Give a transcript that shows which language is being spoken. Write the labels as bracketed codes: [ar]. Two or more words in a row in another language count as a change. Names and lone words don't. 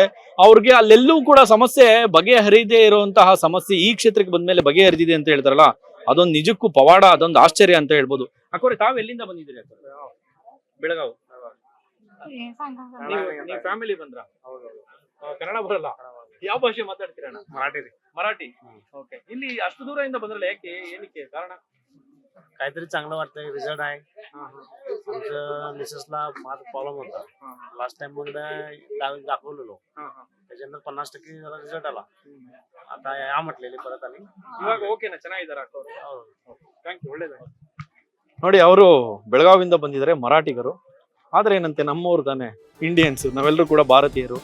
[kn] ಅವ್ರಿಗೆ ಅಲ್ಲೆಲ್ಲೂ ಕೂಡ ಸಮಸ್ಯೆ ಬಗೆಹರಿದೇ ಇರುವಂತಹ ಸಮಸ್ಯೆ ಈ ಕ್ಷೇತ್ರಕ್ಕೆ ಬಂದ್ಮೇಲೆ ಬಗೆಹರಿದಿದೆ ಅಂತ ಹೇಳ್ತಾರಲ್ಲ, ಅದೊಂದು ನಿಜಕ್ಕೂ ಪವಾಡ, ಅದೊಂದು ಆಶ್ಚರ್ಯ ಅಂತ ಹೇಳ್ಬೋದು. ಅಕ್ಕೋರೆ, ತಾವ್ ಎಲ್ಲಿಂದ ಬಂದಿದ್ದೀರಿ? ಬೆಳಗಾವ್. ನೀವು ಫ್ಯಾಮಿಲಿ ಬಂದ್ರ? ಕನ್ನಡ ಬರಲ್ಲ? ಯಾವ ಭಾಷೆ ಮಾತಾಡ್ತೀರ? ಮರಾಠಿ. ಓಕೆ. ಇಲ್ಲಿ ಅಷ್ಟು ದೂರದಿಂದ ಬಂದ್ರಲ್ಲ, ಯಾಕೆ, ಏನಕ್ಕೆ ಕಾರಣ? [mr] काहीतरी चांगलं वाटतंय, रिझल्ट आहे. आमच्या मिसेसला माझा प्रॉब्लेम होता. [en] last time [mr] मग दाखवलेलो, त्याच्यानंतर 50% जरा रिझल्ट आला. आता या म्हटलेली परत आली. [kn] ಇವಾಗ ಓಕೆನಾ? ಚೆನ್ನಾಗಿದ್ದಾರೆ ಅಕ್ಕೋರು? [en] thank you, [kn] ಒಳ್ಳೇದಾಗಿ. ನೋಡಿ, ಅವರು ಬೆಳಗಾವಿಂದ ಬಂದಿದ್ದಾರೆ, ಮರಾಠಿಗರು. ಆದ್ರೆ ಏನಂತೆ, ನಮ್ಮವ್ರು ತಾನೆ, ಇಂಡಿಯನ್ಸ್, ನಾವೆಲ್ಲರೂ ಕೂಡ ಭಾರತೀಯರು.